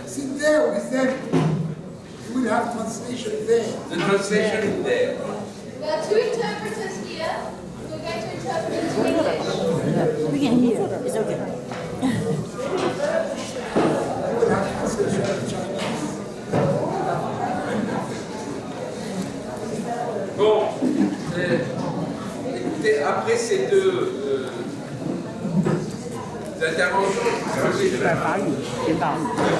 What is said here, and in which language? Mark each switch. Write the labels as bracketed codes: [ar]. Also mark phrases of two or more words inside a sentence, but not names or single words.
[en] Sit there with them. You will have translation there. The translation is there. We have two interpreters here. We're going to interpret into English. We can hear. It's okay. You will have translation in Chinese. [fr] Bon, écoutez, après ces deux interventions, [zh] 在法语，学法语。